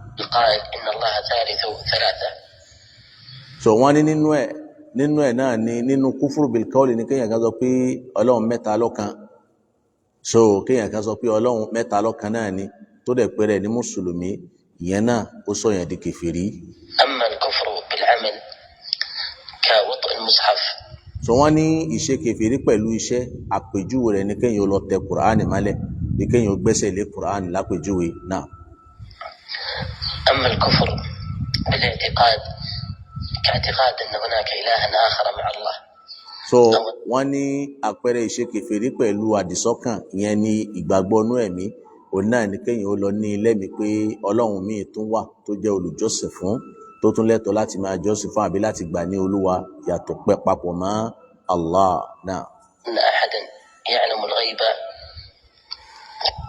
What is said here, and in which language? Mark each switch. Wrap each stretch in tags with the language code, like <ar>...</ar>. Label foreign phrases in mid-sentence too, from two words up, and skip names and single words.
<yo>so wọ́n ní nínú ẹ̀ náà ni nínú kúfúrú</yo> <ar>بالقول</ar> <yo>ni kéèyàn kan sọ pé Ọlọ́run mẹ́ta lọ́kan, so kéèyàn kan sọ pé Ọlọ́run mẹ́ta lọ́kan náà ni tó dẹ̀ pẹ́rẹ́ ní mùsùlùmí, ìyẹn náà ó sọ yẹn di kèfèrí.</yo> <ar>أما الكفر بالعمل كوضع المصحف.</ar> <yo>so wọ́n ní ìṣe kèfèrí pẹ̀lú iṣẹ́ àpèjúwe rẹ̀ ní kéèyàn lọ tẹ kùránì mọ́lẹ̀ ní kéèyàn gbẹ́sẹ̀ lé kùránì lápèjúwe náà.</yo> <ar>أما الكفر بالاعتقاد كاعتقاد أن هناك إلها آخر مع الله.</ar> <yo>so wọ́n ní àpẹẹrẹ ìṣe kèfèrí pẹ̀lú àdìsọ́kàn ìyẹn ní ìgbàgbọ́ inú ẹ̀mí òun náà ní kéèyàn ó lọ ní lẹ́mìí pé Ọlọ́run míì tún wà tó jẹ́ olùjọ́sìn fún tó tún lẹ́tọ̀ọ́ láti máa jọ́sìn fún àbí láti gbà ní olúwa yàtọ̀ pẹ́ papọ̀ mọ́ Allah náà.</yo>